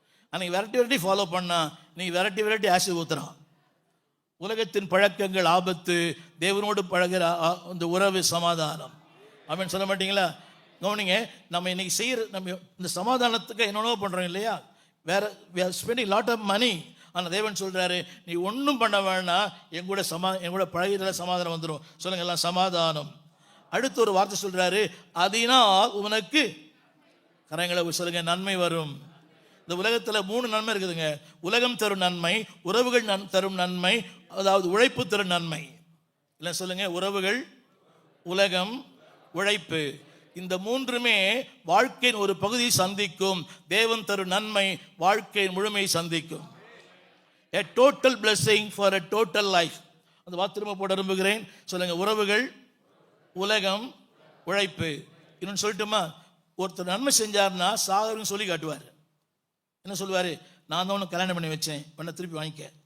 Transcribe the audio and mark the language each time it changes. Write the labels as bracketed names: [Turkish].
[Tamil] அன்னைக்கு variety follow பண்ணா, நீ வெரைட்டி ஆசிட் ஊத்துறான். உலகத்தின் பழக்கங்கள் ஆபத்து, தேவனோடு பழகிற அந்த உறவு சமாதானம். அப்படின்னு சொல்ல மாட்டீங்களா? கவனிங்க, நம்ம இன்னைக்கு செய்கிற நம்ம இந்த சமாதானத்துக்கு என்னென்னோ பண்ணுறோம் இல்லையா? [English] we are spending lot of money. [Tamil] ஆனால் தேவன் சொல்கிறாரு, நீ ஒன்றும் பண்ண வேணாம், என் கூட பழகிறதுல சமாதானம் வந்துடும். சொல்லுங்க எல்லாம், சமாதானம். அடுத்து ஒரு வார்த்தை சொல்கிறாரு, அதனால் உனக்கு கரங்களை சொல்லுங்க, நன்மை வரும். இந்த உலகத்தில் 3 நன்மை இருக்குதுங்க. உலகம் தரும் நன்மை, உறவுகள் தரும் நன்மை, அதாவது உழைப்பு தரும் நன்மை. இல்லை சொல்லுங்க, உறவுகள், உலகம், உழைப்பு. இந்த 3மே வாழ்க்கையின் ஒரு பகுதியை சந்திக்கும். தேவன் தரும் நன்மை வாழ்க்கையின் முழுமையை சந்திக்கும். [English] A total blessing for a total life. [Tamil] அந்த வார்த்தை திரும்ப போட விரும்புகிறேன். சொல்லுங்க, உறவுகள், உலகம், உழைப்பு. இன்னொன்று சொல்லட்டுமா? ஒருத்தர் நன்மை செஞ்சார்னா சாகர்னு சொல்லி காட்டுவார். என்ன சொல்லுவார்? நான் தான் உனக்கு கல்யாணம் பண்ணி வச்சேன், பண்ண திருப்பி வாங்கிக்க.